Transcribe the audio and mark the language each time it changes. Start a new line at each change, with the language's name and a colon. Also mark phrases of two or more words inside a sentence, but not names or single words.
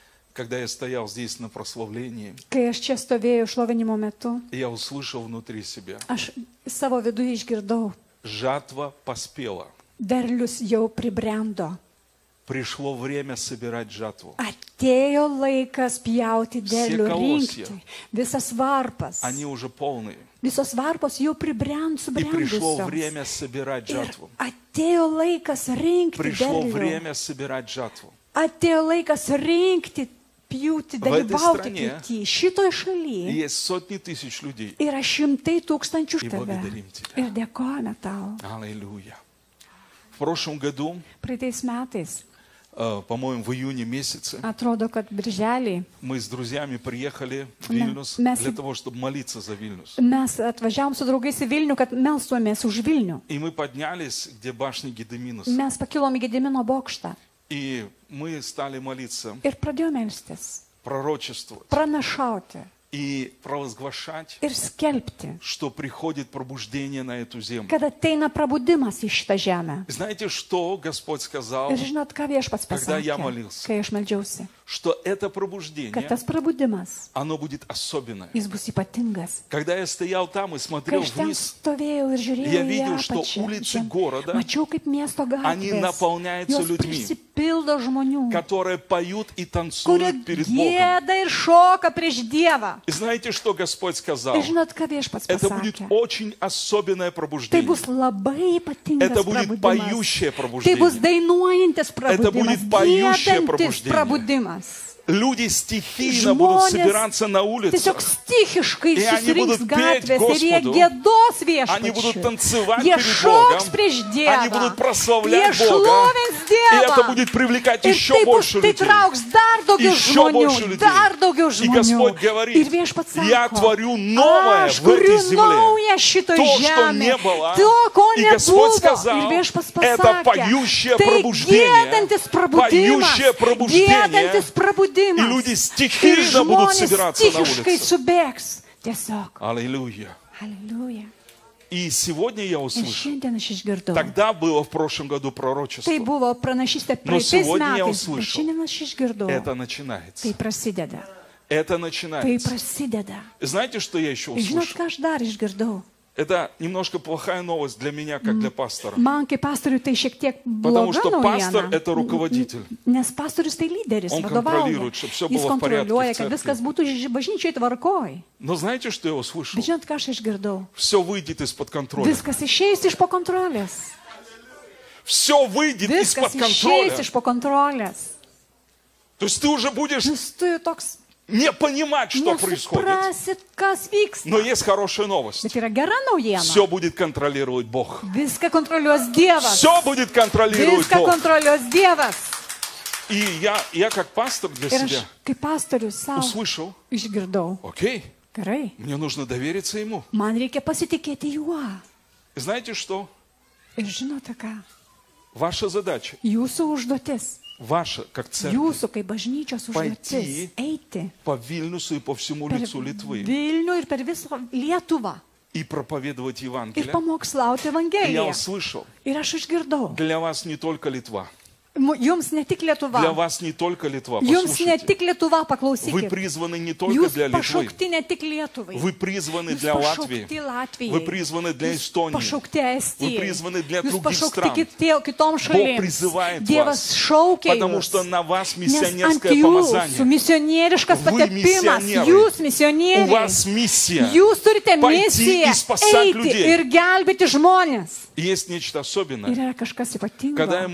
Russian: когда я стоял здесь на прославлении,
Lithuanian: Kai aš čia stovėjau šlovinimo metu,
Russian: я услышал внутри себя:
Lithuanian: aš savo viduje išgirdau,
Russian: жатва поспела.
Lithuanian: derlius jau pribrendo.
Russian: Пришло время собирать жатву.
Lithuanian: Atėjo laikas pjauti derlių,
Russian: колосья.
Lithuanian: rinkti. Visas varpas.
Russian: Они уже полные.
Lithuanian: Visos varpos jau
Russian: И пришло
Lithuanian: subrendusios.
Russian: время собирать
Lithuanian: Ir
Russian: жатву.
Lithuanian: atėjo laikas rinkti
Russian: Пришло
Lithuanian: derlių.
Russian: время собирать жатву.
Lithuanian: Atėjo laikas rinkti, pjūti,
Russian: этой
Lithuanian: dalyvauti
Russian: стране
Lithuanian: pjūti. Šitoje šalyje
Russian: Есть сотни тысяч людей.
Lithuanian: yra šimtai tūkstančių
Russian: И
Lithuanian: tave.
Russian: благодарим Тебя.
Lithuanian: Ir dėkojame tau.
Russian: Аллилуйя. В прошлом году,
Lithuanian: Praeitais metais,
Russian: по-моему, в июне месяце,
Lithuanian: atrodo, kad birželį
Russian: мы с друзьями приехали в Вильнюс
Lithuanian: mes-
Russian: для того, чтобы молиться за Вильнюс.
Lithuanian: mes atvažiavom su draugais į Vilnių, kad melstumės už Vilnių.
Russian: И мы поднялись, где башня Гедеминус.
Lithuanian: Mes pakilom į Gedimino bokštą
Russian: И мы стали молиться,
Lithuanian: ir pradėjome melstis,
Russian: пророчествовать
Lithuanian: pranašauti
Russian: и провозглашать,
Lithuanian: ir skelbti,
Russian: что приходит пробуждение на эту землю.
Lithuanian: kad ateina prabudimas į šitą žemę.
Russian: Знаете, что Господь сказал?
Lithuanian: Ir žinot, ką viešpats
Russian: Когда я
Lithuanian: pasakė,
Russian: молился.
Lithuanian: kai aš meldžiausi,
Russian: Что это
Lithuanian: kad
Russian: пробуждение,
Lithuanian: tas prabudimas,
Russian: оно будет особенное.
Lithuanian: jis bus ypatingas.
Russian: Когда я стоял там и
Lithuanian: Kai
Russian: смотрел
Lithuanian: aš ten
Russian: вниз,
Lithuanian: stovėjau ir žiūrėjau
Russian: я
Lithuanian: į
Russian: видел, что
Lithuanian: apačią,
Russian: улицы
Lithuanian: žem-
Russian: города,
Lithuanian: mačiau, kaip miesto
Russian: они
Lithuanian: gatvės,
Russian: наполняются
Lithuanian: jos
Russian: людьми,
Lithuanian: prisipildo žmonių,
Russian: которые поют и
Lithuanian: kurie
Russian: танцуют перед Богом.
Lithuanian: gėda ir šoka prieš Dievą.
Russian: И знаете, что Господь сказал?
Lithuanian: Ir žinot, ką viešpats
Russian: Это будет
Lithuanian: pasakė?
Russian: очень особенное
Lithuanian: Tai
Russian: пробуждение.
Lithuanian: bus labai ypatingas
Russian: Это будет
Lithuanian: prabudimas.
Russian: поющее
Lithuanian: Tai bus
Russian: пробуждение.
Lithuanian: dainuojantis prabudimas,
Russian: будет поющее
Lithuanian: giedantis
Russian: пробуждение.
Lithuanian: prabudimas.
Russian: Люди стихийно будут собираться на
Lithuanian: tiesiog
Russian: улицах.
Lithuanian: stichiškai
Russian: И они
Lithuanian: susirinks
Russian: будут петь
Lithuanian: gatvės ir jie
Russian: Господу.
Lithuanian: gėdos
Russian: Они будут
Lithuanian: viešpačiui.
Russian: танцевать
Lithuanian: Jie
Russian: перед
Lithuanian: šoks
Russian: Богом.
Lithuanian: prieš
Russian: Они
Lithuanian: Dievą.
Russian: будут
Lithuanian: Jie
Russian: прославлять Бога.
Lithuanian: šlovins
Russian: И это
Lithuanian: Dievą.
Russian: будет привлекать
Lithuanian: Ir
Russian: еще
Lithuanian: tai bus,
Russian: больше
Lithuanian: tai
Russian: людей.
Lithuanian: trauks dar daugiau
Russian: Еще больше
Lithuanian: žmonių,
Russian: людей.
Lithuanian: dar daugiau
Russian: И
Lithuanian: žmonių.
Russian: Господь говорит:
Lithuanian: Ir viešpats
Russian: я
Lithuanian: sako,
Russian: творю новое
Lithuanian: aš
Russian: в этой
Lithuanian: kuriu
Russian: земле.
Lithuanian: naują šitoje
Russian: То, что
Lithuanian: žemėje.
Russian: не было.
Lithuanian: To, ko
Russian: И Господь
Lithuanian: nebuvo.
Russian: сказал:
Lithuanian: Ir viešpats
Russian: это
Lithuanian: pasakė,
Russian: поющее
Lithuanian: tai
Russian: пробуждение.
Lithuanian: gėdantis prabudimas.
Russian: Поющее пробуждение.
Lithuanian: Gėdantis prabudimas.
Russian: И люди
Lithuanian: Ir
Russian: стихийно будут
Lithuanian: žmonės
Russian: собираться на
Lithuanian: stichiškai
Russian: улице.
Lithuanian: subėgs. Tiesiog.
Russian: Аллилуйя.
Lithuanian: Aleliuja.
Russian: И сегодня я
Lithuanian: Ir
Russian: услышал.
Lithuanian: šiandien aš išgirdau.
Russian: Тогда было в прошлом году пророчество.
Lithuanian: Tai buvo pranašystė
Russian: Но
Lithuanian: praeitais
Russian: сегодня я
Lithuanian: metais, bet
Russian: услышал.
Lithuanian: šiandien aš išgirdau.
Russian: Это начинается.
Lithuanian: Tai prasideda.
Russian: Это
Lithuanian: Tai
Russian: начинается.
Lithuanian: prasideda.
Russian: Знаете, что я еще
Lithuanian: Ir žinot,
Russian: услышал?
Lithuanian: ką aš dar išgirdau?
Russian: Это немножко плохая новость для меня, как для пастора.
Lithuanian: Man kaip pastoriui tai šiek tiek
Russian: Потому
Lithuanian: bloga
Russian: что пастор
Lithuanian: naujiena.
Russian: это руководитель.
Lithuanian: Nes pastorius tai lyderis,
Russian: Он
Lithuanian: vadovauja.
Russian: контролирует, чтобы всё
Lithuanian: Jis
Russian: было в порядке в
Lithuanian: kontroliuoja, kad
Russian: церкви.
Lithuanian: viskas būtų bažnyčioje tvarkoj.
Russian: Но знаете, что я услышал?
Lithuanian: Bet žinot, ką aš išgirdau?
Russian: Все выйдет из-под контроля.
Lithuanian: Viskas išeis iš po kontrolės.
Russian: Все выйдет из-под
Lithuanian: Viskas išeis
Russian: контроля.
Lithuanian: iš po kontrolės.
Russian: То есть ты уже будешь
Lithuanian: Nes tu jau toks
Russian: не понимать, что происходит.
Lithuanian: nesuprasit, kas vyksta.
Russian: Но есть хорошая новость.
Lithuanian: Bet yra gera naujiena.
Russian: Все будет контролировать Бог.
Lithuanian: Viską kontroliuos Dievas.
Russian: Все будет контролировать
Lithuanian: Viską
Russian: Бог.
Lithuanian: kontroliuos Dievas.
Russian: И я как пастор для
Lithuanian: Ir aš
Russian: себя
Lithuanian: kaip pastorius savo
Russian: услышал:
Lithuanian: išgirdau.
Russian: окей,
Lithuanian: Gerai,
Russian: мне нужно довериться Ему.
Lithuanian: man reikia pasitikėti juo.
Russian: И знаете что?
Lithuanian: Ir žinote ką?
Russian: Ваша задача,
Lithuanian: Jūsų užduotis,
Russian: ваша, как церковь,
Lithuanian: jūsų kaip bažnyčios užduotis eiti
Russian: по Вильнюсу и по всему
Lithuanian: per
Russian: лицу Литвы
Lithuanian: Vilnių ir per visą Lietuvą
Russian: и проповедовать
Lithuanian: ir
Russian: Евангелие.
Lithuanian: pamokslauti
Russian: И я
Lithuanian: Evangeliją.
Russian: услышал:
Lithuanian: Ir aš išgirdau.
Russian: для вас не только Литва.
Lithuanian: Jums ne tik
Russian: Для
Lithuanian: Lietuva.
Russian: вас не только Литва.
Lithuanian: Jums ne
Russian: Послушайте,
Lithuanian: tik Lietuva,
Russian: вы
Lithuanian: paklausykit.
Russian: призваны не только
Lithuanian: Jūs
Russian: для Литвы.
Lithuanian: pašaukti ne tik Lietuvai.
Russian: Вы призваны
Lithuanian: Jūs
Russian: для Латвии.
Lithuanian: pašaukti Latvijai.
Russian: Вы призваны для
Lithuanian: Jūs
Russian: Эстонии.
Lithuanian: pašaukti Estijai.
Russian: Вы призваны для
Lithuanian: Jūs
Russian: других
Lithuanian: pašaukti
Russian: стран.
Lithuanian: kitom šalims.
Russian: призывает
Lithuanian: Dievas
Russian: вас,
Lithuanian: šaukia
Russian: Потому
Lithuanian: jūs.
Russian: что на вас
Lithuanian: Nes ant
Russian: миссионерское
Lithuanian: jūsų
Russian: помазание.
Lithuanian: misionieriškas
Russian: Вы
Lithuanian: patepimas.
Russian: миссионеры.
Lithuanian: Jūs
Russian: У
Lithuanian: misionieriai.
Russian: вас миссия.
Lithuanian: Jūs turite
Russian: Пойти
Lithuanian: misiją
Russian: и спасать
Lithuanian: eiti
Russian: людей.
Lithuanian: ir gelbėti žmonės.
Russian: И есть нечто
Lithuanian: Ir
Russian: особенное.
Lithuanian: yra kažkas
Russian: Когда я